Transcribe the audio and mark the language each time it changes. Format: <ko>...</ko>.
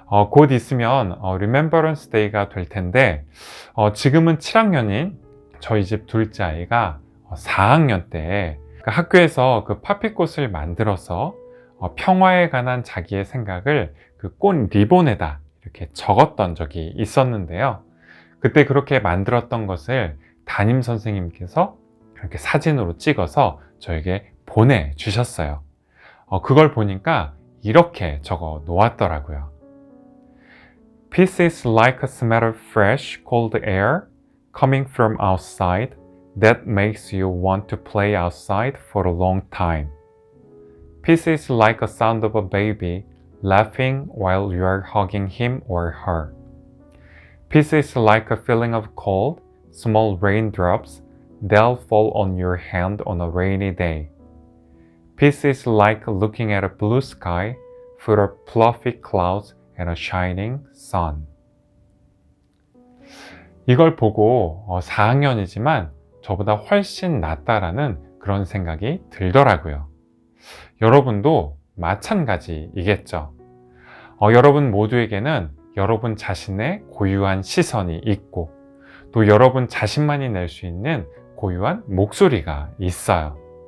<ko>곧 있으면 Remembrance Day가 될 텐데 지금은 7학년인 저희 집 둘째 아이가 4학년 때 학교에서 그 파피꽃을 만들어서 평화에 관한 자기의 생각을 그 꽃 리본에다 이렇게 적었던 적이 있었는데요. 그때 그렇게 만들었던 것을 담임 선생님께서 이렇게 사진으로 찍어서 저에게 보내주셨어요. 그걸 보니까 이렇게 적어 놓았더라고요.</ko> <en>Peace is like a smell of fresh, cold air coming from outside that makes you want to play outside for a long time. Peace is like a sound of a baby laughing while you are hugging him or her. Peace is like a feeling of cold, small raindrops that'll fall on your hand on a rainy day. Peace is like looking at a blue sky full of fluffy clouds and a shining sun.</en> <ko>이걸 보고 4학년이지만 저보다 훨씬 낫다라는 그런 생각이 들더라고요. 여러분도 마찬가지이겠죠. 여러분 모두에게는 여러분 자신의 고유한 시선이 있고 또 여러분 자신만이 낼 수 있는 고유한 목소리가 있어요.</ko>